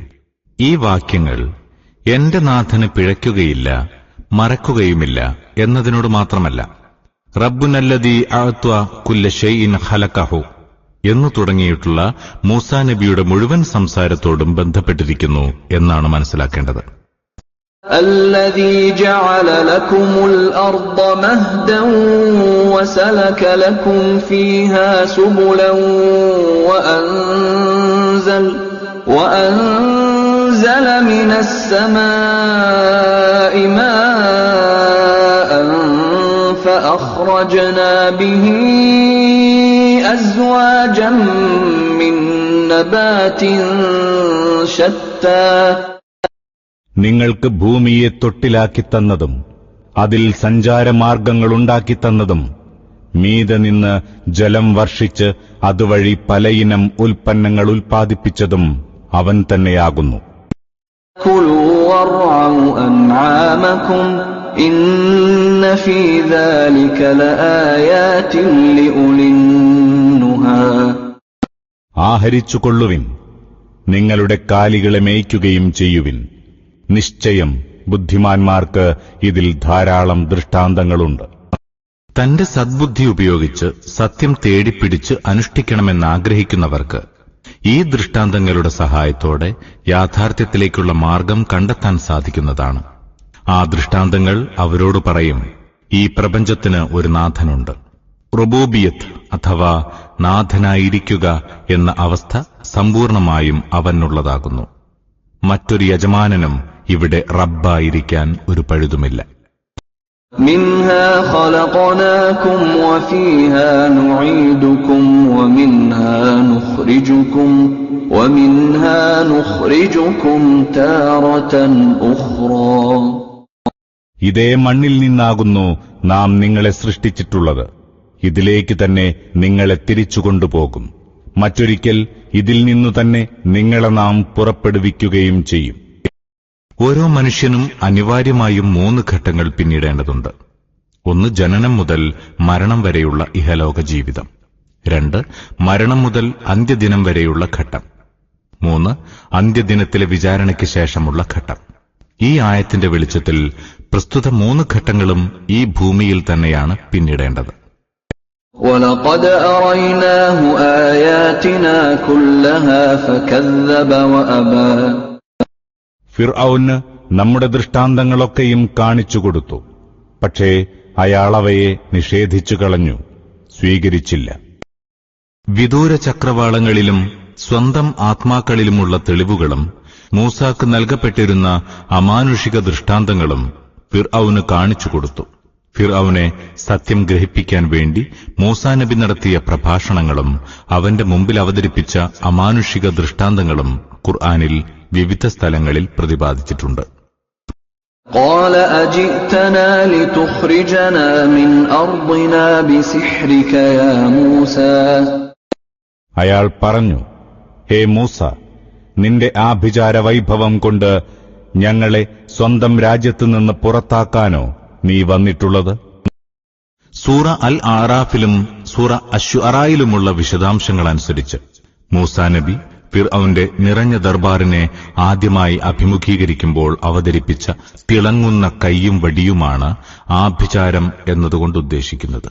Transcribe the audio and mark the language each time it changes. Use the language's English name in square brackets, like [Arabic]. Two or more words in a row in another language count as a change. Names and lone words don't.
[Malayalam] ഈ വാക്യങ്ങൾ എന്റെ നാഥന് പിഴയ്ക്കുകയില്ല, മറക്കുകയുമില്ല എന്നതിനോട് മാത്രമല്ല, [Arabic] ربنا الذي أعطى كل شيء خلقه [Malayalam] എന്നു തുടങ്ങിയിട്ടുള്ള മൂസാ നബിയുടെ മുഴുവൻ സംസാരത്തോടും ബന്ധപ്പെട്ടിരിക്കുന്നു എന്നാണ് മനസ്സിലാക്കേണ്ടത്. [Arabic] الذي جعل لكم الأرض مهدا وسلك لكم فيها سبلا وأنزل من السماء ماء فأخرجنا به أزواجا من نبات شتى [Malayalam] നിങ്ങൾക്ക് ഭൂമിയെ തൊട്ടിലാക്കിത്തന്നതും അതിൽ സഞ്ചാരമാർഗങ്ങളുണ്ടാക്കിത്തന്നതും മീതെ നിന്ന് ജലം വർഷിച്ച് അതുവഴി പലയിനം ഉൽപ്പന്നങ്ങൾ ഉൽപ്പാദിപ്പിച്ചതും അവൻ തന്നെയാകുന്നു. [Arabic] كُلُوا وَارْعَوْا أَنْعَامَكُمْ إِنَّ فِي ذَلِكَ لَآيَاتٍ لِأُولِي النُّهَى. [Malayalam] ആഹരിച്ചുകൊള്ളുവിൻ, നിങ്ങളുടെ കാലികളെ മേയ്ക്കുകയും ചെയ്യുവിൻ. നിശ്ചയം ബുദ്ധിമാന്മാർക്ക് ഇതിൽ ധാരാളം ദൃഷ്ടാന്തങ്ങളുണ്ട്. തന്റെ സദ്ബുദ്ധി ഉപയോഗിച്ച് സത്യം തേടിപ്പിടിച്ച് അനുഷ്ഠിക്കണമെന്നാഗ്രഹിക്കുന്നവർക്ക് ഈ ദൃഷ്ടാന്തങ്ങളുടെ സഹായത്തോടെ യാഥാർത്ഥ്യത്തിലേക്കുള്ള മാർഗം കണ്ടെത്താൻ സാധിക്കുന്നതാണ്. ആ ദൃഷ്ടാന്തങ്ങൾ അവരോട് പറയും, ഈ പ്രപഞ്ചത്തിന് ഒരു നാഥനുണ്ട്. റുബൂബിയത്ത് അഥവാ നാഥനായിരിക്കുക എന്ന അവസ്ഥ സമ്പൂർണമായും അവനുള്ളതാകുന്നു. മറ്റൊരു യജമാനനും ഇവിടെ റബ്ബായിരിക്കാൻ ഒരു പഴുതുമില്ല. [Arabic] منها خلقناكم وفيها نعيدكم ومنها نخرجكم تارة أخرى. [Malayalam] ഇതേ മണ്ണിൽ നിന്നാകുന്നു നാം നിങ്ങളെ സൃഷ്ടിച്ചിട്ടുള്ളത്. ഇതിലേക്ക് തന്നെ നിങ്ങളെ തിരിച്ചുകൊണ്ടുപോകും. മറ്റൊരിക്കൽ ഇതിൽ നിന്നു തന്നെ നിങ്ങളെ നാം പുറപ്പെടുവിക്കുകയും ചെയ്യും. ഓരോ മനുഷ്യനും അനിവാര്യമായും 3 ഘട്ടങ്ങൾ പിന്നിടേണ്ടതുണ്ട്. 1 ജനനം മുതൽ മരണം വരെയുള്ള ഇഹലോക ജീവിതം. 2 മരണം മുതൽ അന്ത്യദിനം വരെയുള്ള ഘട്ടം. 3 അന്ത്യദിനത്തിലെ വിചാരണയ്ക്ക് ശേഷമുള്ള ഘട്ടം. ഈ ആയത്തിന്റെ വെളിച്ചത്തിൽ പ്രസ്തുത 3 ഘട്ടങ്ങളും ഈ ഭൂമിയിൽ തന്നെയാണ് പിന്നിടേണ്ടത്. [Arabic] وَلَقَدْ أَرَيْنَاهُ آيَاتِنَا كُلَّهَا فَكَذَّبَ وَأَبَى. [Malayalam] ഫിർഔന് നമ്മുടെ ദൃഷ്ടാന്തങ്ങളൊക്കെയും കാണിച്ചുകൊടുത്തു. പക്ഷേ അയാളവയെ നിഷേധിച്ചു കളഞ്ഞു, സ്വീകരിച്ചില്ല. വിദൂര ചക്രവാളങ്ങളിലും സ്വന്തം ആത്മാക്കളിലുമുള്ള തെളിവുകളും മൂസാക്ക് നൽകപ്പെട്ടിരുന്ന അമാനുഷിക ദൃഷ്ടാന്തങ്ങളും ഫിർഔന് കാണിച്ചുകൊടുത്തു. ഫിർഔനെ സത്യം ഗ്രഹിപ്പിക്കാൻ വേണ്ടി മൂസാ നബി നടത്തിയ പ്രഭാഷണങ്ങളും അവന്റെ മുമ്പിൽ അവതരിപ്പിച്ച അമാനുഷിക ദൃഷ്ടാന്തങ്ങളും ഖുർആനിൽ വിവിധ സ്ഥലങ്ങളിൽ പ്രതിപാദിച്ചിട്ടുണ്ട്. [Arabic] قال أجئتنا لتخرجنا من أرضنا بسحرك يا موسى. [Malayalam] അയാൾ പറഞ്ഞു, ഹേ മൂസ, നിന്റെ ആഭിചാര വൈഭവം കൊണ്ട് ഞങ്ങളെ സ്വന്തം രാജ്യത്തുനിന്ന് പുറത്താക്കാനോ നീ വന്നിട്ടുള്ളത്? സൂറ അൽ ആറാഫിലും സൂറ അശ്ശുഅറായിലുമുള്ള വിശദാംശങ്ങളനുസരിച്ച് മൂസാ നബി ഫിർഔന്റെ നിറഞ്ഞ ദർബാറിനെ ആദ്യമായി അഭിമുഖീകരിക്കുമ്പോൾ അവതരിപ്പിച്ച തിളങ്ങുന്ന കൈയും വടിയുമാണ് ആഭിചാരം എന്നതുകൊണ്ട് ഉദ്ദേശിക്കുന്നത്.